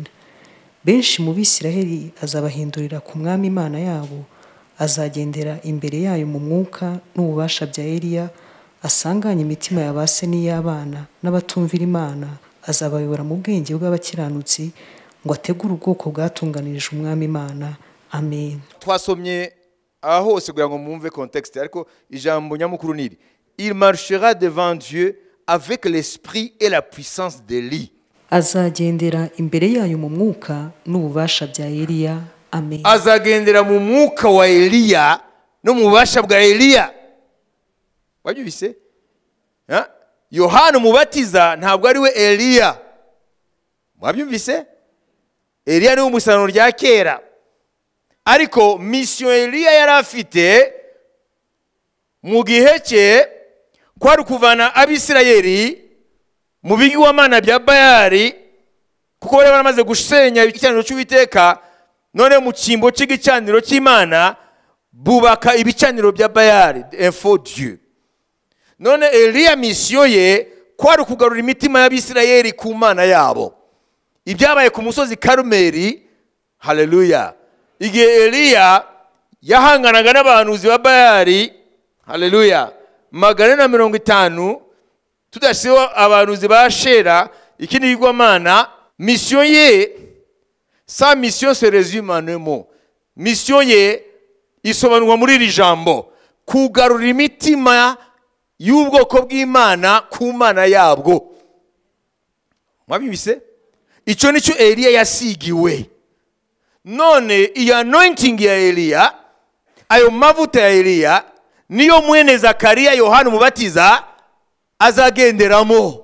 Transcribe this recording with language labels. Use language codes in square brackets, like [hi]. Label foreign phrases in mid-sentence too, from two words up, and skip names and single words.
[rw] Benshi mu Bisiraheli azabahindurira ku mwami Imana yabo, azagendera imbere yayo mu mwuka n'ububasha bya Eliya, asanganye imitima ya ba se n'iy'abana n'abatumvira Imana. Azabayobora mu bwenge bw'abakiranutsi, ngo ategure ubwoko bwatunganirije umwami Imana. Amen. Twasomye aha hose kugira ngo mwumve context, ariko ijambo nyamukuru niri: [fr] il marchera devant Dieu avec l'esprit et la puissance d'Élie. [rw] Azagendera imbere yayo mu mwuka n'ububasha bya Eliya. Amen. Azagendera mu mwuka wa Eliya no mu bubasha bwa Eliya. Wabyumvise? Yohana umubatiza ntabwo ari we Eliya. Wabyumvise? Eliya ni umusaruro rya kera, ariko mission Eliya yari afite mu gihe cye kwari kuvana Abisirayeli mu bigirwamana bya Bayali, kuko bari baramaze gusenya igicaniro cy'Uwiteka. None mu cyimbo cy'igicaniro cy'Imana bubaka ibicaniro bya Bayali, [fr] un faux Dieu. [rw] None Eliya mission ye kwari kugarura imitima y'Abisirayeli ku Mana yabo. Ibyabaye ku musozi Karumeli, haleluya, igihe Eliya yahanganaga n'abahanuzi ba Bayali, haleluya, 450, tudashiho abahanuzi ba Ashera, ikindi bigirwamana. Mission ye, [fr] sa mission se résume en un mot. [rw] Mission ye isobanurwa muri iri jambo: kugarura imitima y'ubwoko bw'Imana ku Mana yabwo. Mwabibise? Icyo nicyo Eliya yasigiwe. None iyi anointing ya Eliya, ayo mavuta ya Eliya, niyo mwene Zakariya Yohana umubatiza azagenderamo.